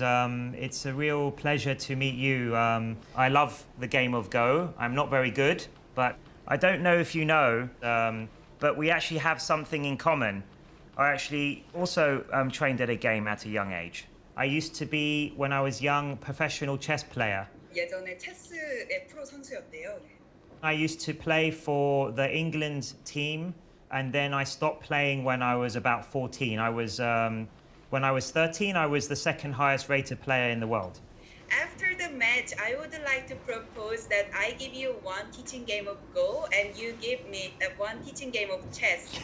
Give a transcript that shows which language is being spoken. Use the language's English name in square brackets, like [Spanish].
[English] It's a real pleasure to meet you. I love the game of Go. I'm not very good, but I don't know if you know, but we actually have something in common. I actually also trained at a game at a young age. I used to be, when I was young, professional chess player. [Korean] 예전에 체스의 프로 선수였대요. [English] I used to play for the England team, and then I stopped playing when I was about 14. When I was 13, I was the second highest rated player in the world. After the match, I would like to propose that I give you one teaching game of Go and you give me one teaching game of chess.